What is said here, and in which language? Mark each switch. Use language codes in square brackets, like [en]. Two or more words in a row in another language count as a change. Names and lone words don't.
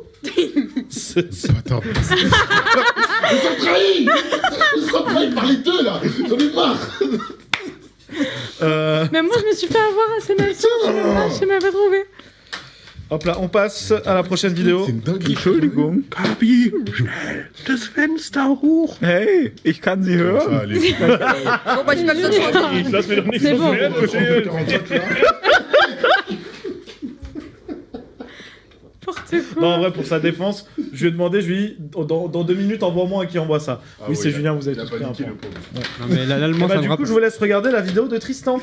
[fr] Attends. Ils sont trahis par les deux là. J'en ai marre. Mais moi, je me suis fait avoir à ces mêmes je sais même pas trouvé. Hop là, on passe à la prochaine vidéo. C'est une dinguerie. [de] Entschuldigung, Gabi, schnell das Fenster hoch. Hey, ich kann Sie hören. [fr] Ça, allez. Bon, bah, j'ai pas besoin de choisir. [de] Ich lasse mir doch nichts [fr] C'est bon. [de] erzählen. [fr] Non, en vrai, pour sa défense, je lui ai demandé, je lui ai dit, dans 2 minutes, envoie-moi à qui envoie ça. Oui, c'est Julien, vous avez Il a tous pris un paniqué point. le pauvre. Non, mais l'allemand, Et bah, ça me du coup, rappelle. je vous laisse regarder la vidéo de Tristan.